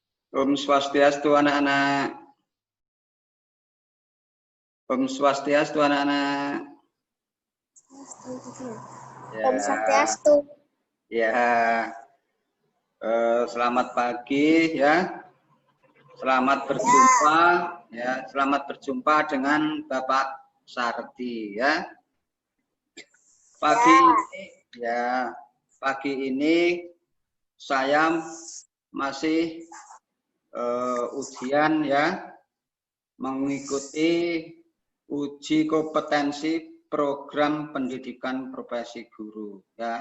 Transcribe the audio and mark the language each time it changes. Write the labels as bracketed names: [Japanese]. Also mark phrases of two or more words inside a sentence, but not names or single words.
[Indonesian] Om Swastiastu anak-anak. Om Swastiastu anak-anak. Om Swastiastu. Ya, selamat pagi ya. Selamat berjumpa ya. Selamat berjumpa dengan Bapak Sardi ya. Pagi ini saya masih ujian ya, mengikuti uji kompetensi program pendidikan profesi guru ya.